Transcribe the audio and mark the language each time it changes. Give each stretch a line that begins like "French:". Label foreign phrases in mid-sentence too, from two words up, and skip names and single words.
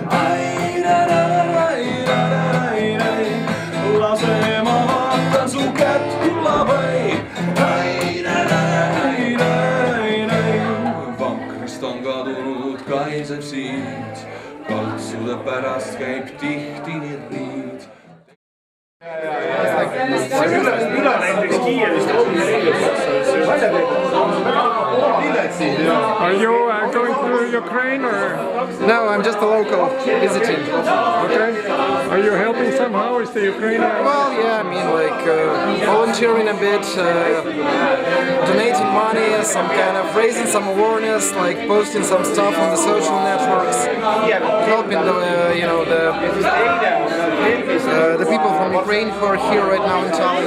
Estonian: Lase ma vaatan su kätt kullapai. Vankrist on kadunud kaiseb siit. Kaltsude pärast käib tihti nii riid. Üle näiteks Kiievist
English: Are you going to Ukraine or? No, I'm just a local visiting. Okay. Are you helping somehow? Is the Ukrainian? Well, yeah, I mean, like volunteering a bit, donating money, some kind of raising some awareness, like posting some stuff on the social networks, helping the people from Ukraine who are here right now in Tallinn.